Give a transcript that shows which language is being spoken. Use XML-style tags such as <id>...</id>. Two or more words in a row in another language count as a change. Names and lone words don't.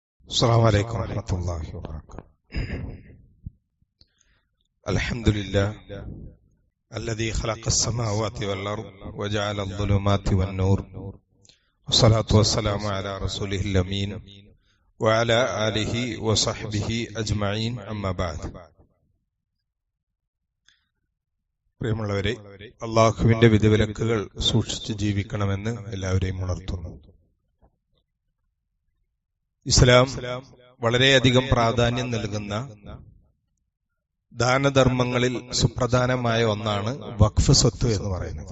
<ar>السلام عليكم ورحمة الله وبركاته. الحمد لله الذي خلق السماوات والأرض وجعل الظلمات والنور والصلاة والسلام على رسوله الأمين وعلى آله وصحبه أجمعين أما بعد.</ar> <ml>പ്രിയമുള്ളവരെ, അല്ലാഹുവിന്റെ വിധിവിലക്കുകൾ സൂക്ഷിച്ച് ജീവിക്കണമെന്ന് എല്ലാവരെയും ഉണർത്തുന്നു. ഇസ്ലാം വളരെയധികം പ്രാധാന്യം നൽകുന്ന ദാനധർമ്മങ്ങളിൽ സുപ്രധാനമായ ഒന്നാണ് വഖഫ് സ്വത്ത് എന്ന് പറയുന്നത്.</ml>